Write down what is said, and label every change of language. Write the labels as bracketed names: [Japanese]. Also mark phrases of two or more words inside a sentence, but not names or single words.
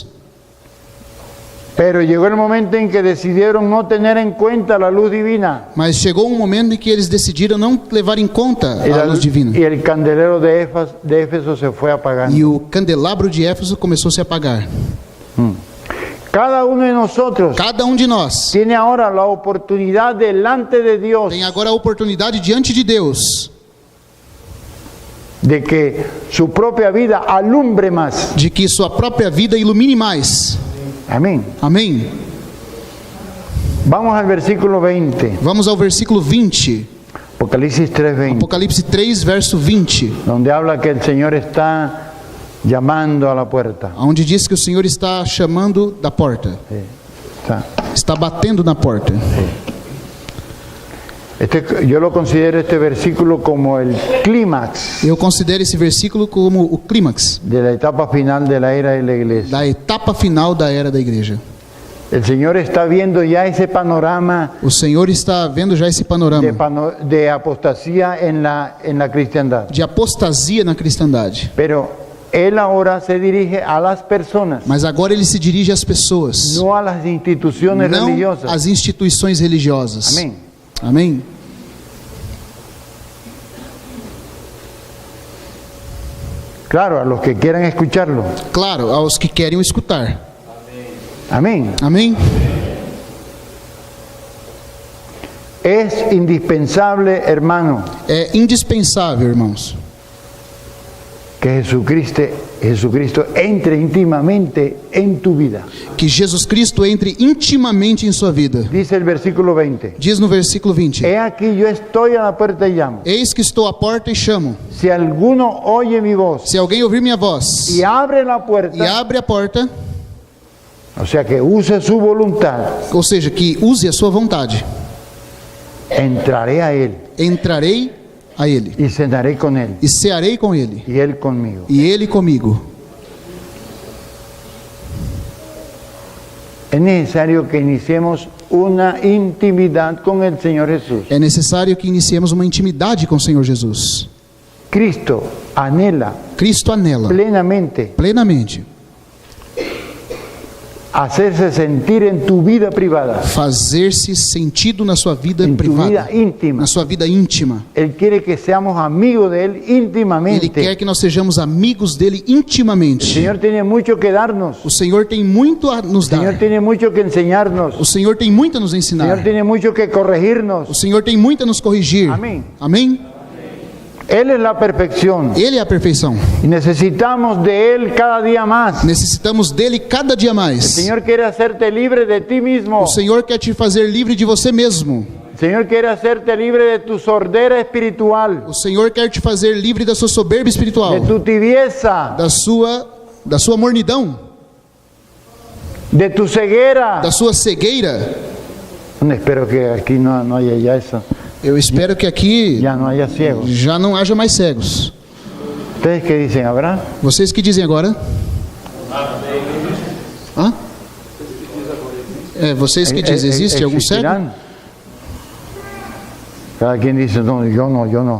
[Spanish] pero llegó el momento en que decidieron no tener en cuenta la luz divina [Portuguese] mas chegou um momento em que eles decidiram não levar em conta a luz divina. [Spanish] y el candelero de Éfeso se fue apagando. [Portuguese] E o candelabro de Éfeso começou a se apagar. [Spanish] Cada uno de nosotros [Portuguese] Cada um de nós [Spanish] tiene ahora la oportunidad delante de Dios [Portuguese] tem agora a oportunidade diante de Deus [Spanish] de que su propia vida alumbre más. [Portuguese] de que sua própria vida ilumine mais. [Spanish] Amén. [Portuguese] Amém? [Spanish] Vamos al versículo 20, [Portuguese] Vamos ao versículo 20, [Spanish] Apocalipsis 3:20, [Portuguese] Apocalipse 3, verso 20, [Spanish] donde habla que el Señor está llamando a la puerta. [Portuguese] onde diz que o Senhor está chamando da porta, [Spanish] Sí, está. [Portuguese] está batendo na porta. [Spanish] Yo lo considero este versículo como el clímax [Portuguese] Eu considero esse versículo como o clímax [Spanish] de la etapa final de la era de la iglesia. [Portuguese] da etapa final da era da igreja. [Spanish] El Señor está viendo ya ese panorama [Portuguese] O Senhor está vendo já esse panorama [Spanish] de apostasía en la cristiandad. [Portuguese] de apostasia na cristandade. [Spanish] Pero Él ahora se dirige a las personas, [Portuguese] Mas agora ele se dirige às pessoas, [Spanish] no a las instituciones [Portuguese] não [Spanish] religiosas. [Portuguese] às instituições religiosas. [Spanish] Amén. [Portuguese] Amém? [Spanish] Claro, a los que quieran escucharlo. [Portuguese] Claro, aos que querem o escutar. [Spanish] Amén. [Portuguese] Amém? [Spanish] Es indispensable, hermano, [Portuguese] É indispensável, irmãos, [Spanish] que Jesucristo entre íntimamente en tu vida. [Portuguese] que Jesus Cristo entre intimamente em sua vida. [Spanish] Dice el versículo 20. [Portuguese] Diz no versículo 20: [Spanish] He aquí yo estoy a la puerta y llamo. [Portuguese] Eis que estou à porta e chamo. [Spanish] Si alguno oye mi voz [Portuguese] Se alguém ouvir minha voz [Spanish] y abre la [Portuguese] e [Spanish] puerta, [Portuguese] abre a porta, [Spanish] o sea que use su voluntad, [Portuguese] ou seja, que use a sua vontade, [Spanish] entraré a él [Portuguese] entrarei a ele [Spanish] y cenaré con él [Portuguese] e cearei com ele [Spanish] y él conmigo. [Portuguese] e ele comigo. [Spanish] es necesario que iniciemos una intimidad con el Señor Jesús. [Portuguese] É necessário que iniciemos uma intimidade com o Senhor Jesus. [Spanish] Cristo anhela [Portuguese] Cristo anela plenamente [Spanish] hacerse sentir en tu vida privada, [Portuguese] fazer-se sentido na sua vida [Spanish] en tu [Portuguese] privada, [Spanish] vida íntima. [Portuguese] na sua vida íntima. [Spanish] Él quiere que seamos amigos de Él [Portuguese] Ele [Spanish] íntimamente. [Portuguese] quer que nós sejamos amigos dele [Spanish] El [Portuguese] intimamente. [Spanish] Señor tiene mucho que darnos. [Portuguese] O Senhor tem muito a nos [Spanish] El Señor [Portuguese] dar. [Spanish] tiene mucho que enseñarnos. [Portuguese] O Senhor tem muito a nos [Spanish] El Señor [Portuguese] ensinar. [Spanish] tiene mucho que [Portuguese] O [Spanish] corregirnos. [Portuguese] Senhor tem muito a nos corrigir. Amém. Amém? [Spanish] Él es la perfección [Portuguese] Ele é a perfeição. [Spanish] y necesitamos de Él cada día más. [Portuguese] Necessitamos dele cada dia [Spanish] El [Portuguese] mais. [Spanish] Señor quiere hacerte libre de ti mismo. [Portuguese] O Senhor quer te fazer livre de você mesmo. [Spanish] El Señor quiere hacerte libre de tu sordera espiritual, [Portuguese] O Senhor quer te fazer livre da sua soberba espiritual, [Spanish] de tu tibieza, [Portuguese] da sua mornidão, [Spanish] de tu ceguera. [Portuguese] da sua cegueira. [Spanish] Espero que aquí no haya ya eso. [Portuguese] Eu espero que aqui [Spanish] Ya no haya ciegos. [Portuguese] já não haja mais cegos. [Spanish] ¿Ustedes qué dicen? ¿Habrá? [Portuguese] Vocês que dizem agora? Hã? Vocês que dizem, existe algum cego? [Spanish] ¿Existirán? Cada quien dice, no, yo no.